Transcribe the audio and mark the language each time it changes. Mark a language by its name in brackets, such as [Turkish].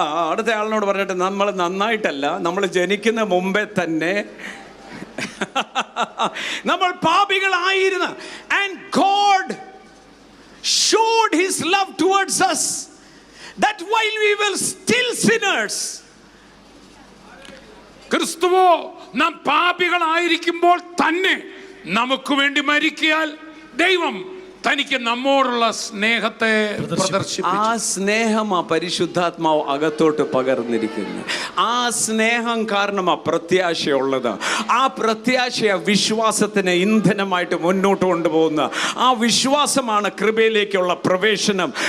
[Malayalam] അടുത്ത ആളിനോട് പറഞ്ഞിട്ട്, നമ്മൾ നന്നായിട്ടല്ല, നമ്മൾ ജനിക്കുന്ന മുമ്പേ തന്നെ നമ്മൾ പാപികളായിരുന്നു. [English] And God showed his love towards us that while we were still sinners, [Malayalam] ക്രിസ്തുവോ നാം പാപികളായിരിക്കുമ്പോൾ തന്നെ നമുക്ക് വേണ്ടി മരിക്കയാൽ ദൈവം തനിക്ക് നമ്മോടുള്ള സ്നേഹത്തെ പ്രദർശിപ്പിച്ചു. ആ സ്നേഹമാ പരിശുദ്ധാത്മാവ് അകത്തോട്ട് പകർന്നിരിക്കുന്നത്. ആ സ്നേഹം കാരണമാ പ്രത്യാശയുള്ളത്. ആ പ്രത്യാശയ വിശ്വാസത്തിന് ഇന്ധനമായിട്ട് മുന്നോട്ട് കൊണ്ടുപോകുന്ന ആ വിശ്വാസമാണ് കൃപയിലേക്കുള്ള പ്രവേശനം.